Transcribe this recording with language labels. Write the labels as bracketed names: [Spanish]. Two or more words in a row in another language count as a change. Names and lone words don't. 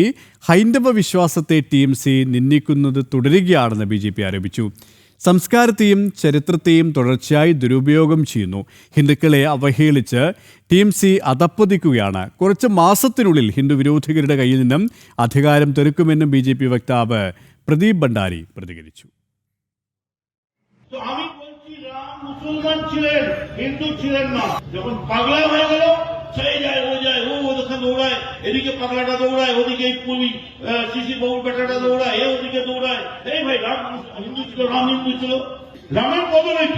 [Malayalam] ഹൈന്ദവ വിശ്വാസത്തെ TMC നിന്ദിക്കുന്നത് തുടരുകയാണെന്ന് BJP ആരോപിച്ചു. സംസ്കാരത്തെയും ചരിത്രത്തെയും തുടർച്ചയായി ദുരുപയോഗം ചെയ്യുന്നു. ഹിന്ദുക്കളെ അവഹേളിച്ച് TMC അധപ്പതിക്കുകയാണ്. കുറച്ച് മാസത്തിനുള്ളിൽ ഹിന്ദു വിരോധികളുടെ കയ്യിൽ നിന്നും അധികാരം തെറുക്കുമെന്നും BJP വക്താവ് പ്രദീപ് ഭണ്ഡാരി പ്രതികരിച്ചു. [Bangla] মুসলমান ছিলেন, হিন্দু ছিলেন না। যখন পাগলা হয়ে গেল, ছেড়ে যায় ও যায়, ও ওখানে দৌড়ায়, এদিকে পাগলাটা দৌড়ায়, ওদিকে শিশি বাবুর বেটাটা দৌড়ায়, এ ওদিকে দৌড়ায়। এই ভাই, রাম হিন্দু ছিল, রাম হিন্দু ছিল। রামের বদলে কি?